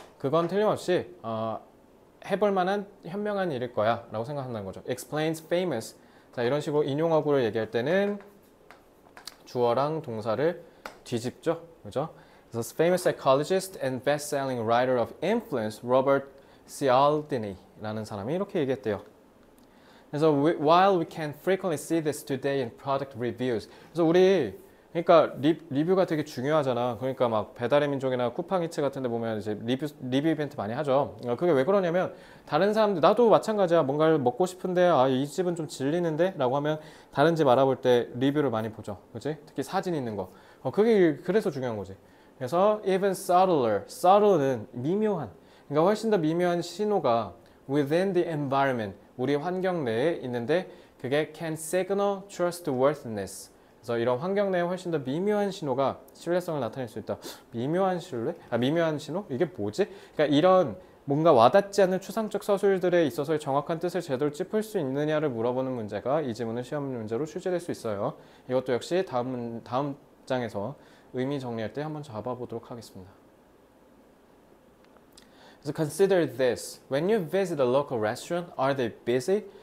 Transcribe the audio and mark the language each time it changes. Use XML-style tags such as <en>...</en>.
<ko>그건 틀림없이 해볼 만한 현명한 일일 거야 라고 생각한다는 거죠.</ko> <en>explains famous.</en> <ko>자, 이런 식으로 인용어구를 얘기할 때는 주어랑 동사를 뒤집죠. 그죠? 그래서</ko> <en>famous psychologist and best-selling writer of influence</en> <ko>Robert Cialdini라는 사람이 이렇게 얘기했대요.</ko> <en>그래서 while we can frequently see this today in product reviews.</en> <ko>그래서 우리 그러니까 리뷰가 되게 중요하잖아. 그러니까 막 배달의 민족이나 쿠팡이츠 같은 데 보면 이제 리뷰 이벤트 많이 하죠. 그게 왜 그러냐면 다른 사람들, 나도 마찬가지야. 뭔가를 먹고 싶은데 이 집은 좀 질리는데 라고 하면 다른 집 알아볼 때 리뷰를 많이 보죠. 그치? 특히 사진 있는 거. 그게 그래서 중요한 거지. 그래서</ko> <en>even subtler</en> <ko>는 미묘한, 그러니까 훨씬 더 미묘한 신호가</ko> <en>within the environment,</en> <ko>우리 환경 내에 있는데 그게</ko> <en>can signal trustworthiness.</en> <ko>그래서 이런 환경 내에 훨씬 더 미묘한 신호가 신뢰성을 나타낼 수 있다. 미묘한 신뢰? 미묘한 신호? 이게 뭐지? 그러니까 이런 뭔가 와닿지 않는 추상적 서술들에 있어서의 정확한 뜻을 제대로 짚을 수 있느냐를 물어보는 문제가 이 지문은 시험 문제로 출제될 수 있어요. 이것도 역시 다음 장에서 의미 정리할 때 한번 잡아보도록 하겠습니다.</ko> <en>그래서 consider this. When you visit a local restaurant, are they busy?</en>